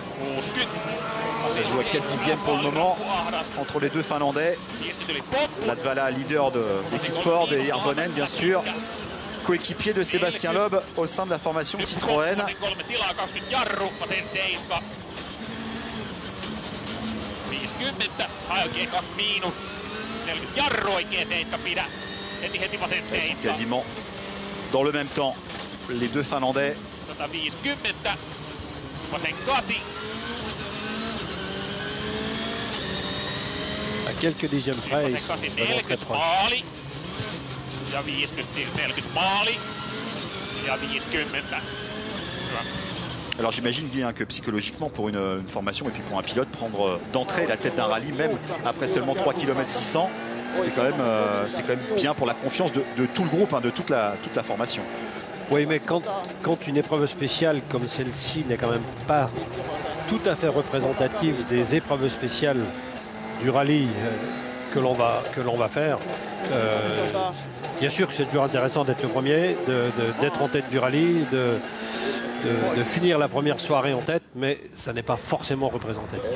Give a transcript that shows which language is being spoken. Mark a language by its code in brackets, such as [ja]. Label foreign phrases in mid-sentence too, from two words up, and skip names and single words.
[fr] Ça se joue à 4/10 pour le moment entre les deux Finlandais. Latvala, leader de l'équipe Ford, et Hirvonen bien sûr, coéquipier de Sébastien Loeb au sein de la formation Citroën. [fi] Oikein miinus 40 jarru oikein seikka pidä. Heti vasen [fr] Ils sont [fi] seikka. [fr] quasiment dans le même temps, les deux Finlandais. [fi] 150. Vasen 8. [fr] À quelques dixièmes près, ils sont [fi] Vasen 8 [fr] vraiment très [fi] 40 [fr] proches. [fi] maali. Ja 50 maali. Ja 50. [fr] Alors j'imagine bien que psychologiquement pour une formation et puis pour un pilote, prendre d'entrée la tête d'un rallye, même après seulement 3 km 600, c'est quand même bien pour la confiance de tout le groupe, hein, de toute la formation. Oui, mais quand une épreuve spéciale comme celle-ci n'est quand même pas tout à fait représentative des épreuves spéciales du rallye que l'on va faire, bien sûr que c'est toujours intéressant d'être le premier, d'être en tête du rallye, de finir la première soirée en tête, mais ça n'est pas forcément représentatif.